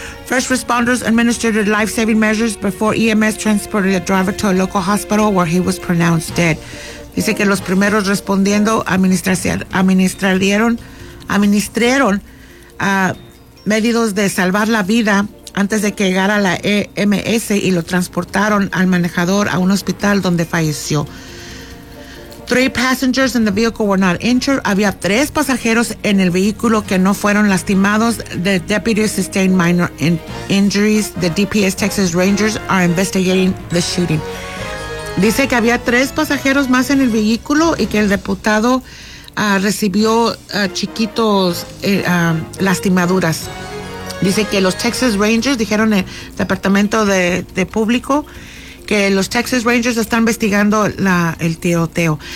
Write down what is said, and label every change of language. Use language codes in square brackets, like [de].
[en] First responders administered life-saving measures before EMS transported the driver to a local hospital where he was pronounced dead. [es] Dice que los primeros respondiendo administraron medidas de salvar la vida antes de que llegara la EMS y lo transportaron al manejador a un hospital donde falleció. [en] Three passengers in the vehicle were not injured. [es] Había tres pasajeros en el vehículo que no fueron lastimados. [en] The deputy sustained minor injuries. The DPS Texas Rangers are investigating the shooting. [es] Dice que había tres pasajeros más en el vehículo y que el diputado recibió chiquitos lastimaduras. Dice que los Texas Rangers, dijeron el departamento de público, que los Texas Rangers están investigando el tiroteo.